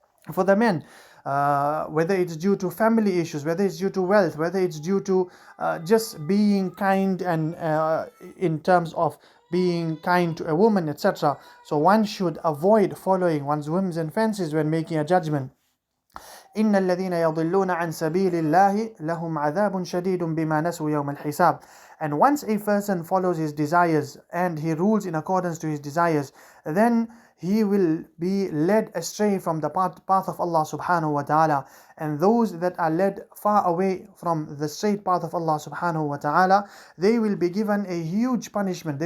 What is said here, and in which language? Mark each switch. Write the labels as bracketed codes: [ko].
[en] For the men, whether it's due to family issues, whether it's due to wealth, whether it's due to just being kind and in terms of being kind to a woman, etc. So one should avoid following one's whims and fancies when making a judgment. [ar] إن الذين يضلون عن سبيل الله لهم عذاب شديد بما نسوا يوم الحساب. [en] And once a person follows his desires and he rules in accordance to his desires, then he will be led astray from the path of Allah subhanahu wa ta'ala. And those that are led far away from the straight path of Allah subhanahu wa ta'ala, they will be given a huge punishment.